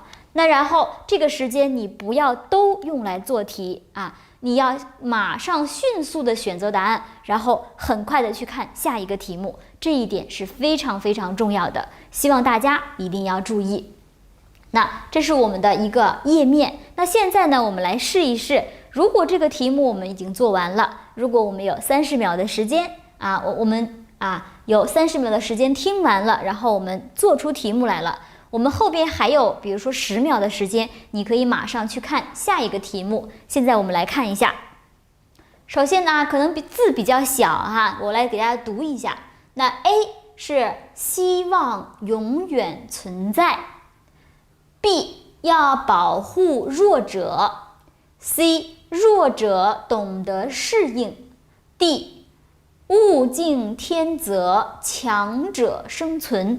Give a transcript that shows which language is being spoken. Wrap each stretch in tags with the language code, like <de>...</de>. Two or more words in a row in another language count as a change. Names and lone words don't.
<zh>那然後這個時間你不要都用來做題你要馬上迅速的選擇答案，然後很快的去看下一個題目，這一點是非常非常重要的，希望大家一定要注意。那這是我們的一個頁面。那現在呢，我們來試一試，如果這個題目我們已經做完了，如果我們有30秒的時間我們有30秒的時間听完了，然後我們做出題目來了，我们后边还有比如说10秒的时间，你可以马上去看下一个题目。现在我们来看一下，首先呢，可能字比较小我来给大家读一下。那 A 是希望永遠存在， B 要保護弱者， C 弱者懂得適應， D 物競天擇，強者生存。</zh>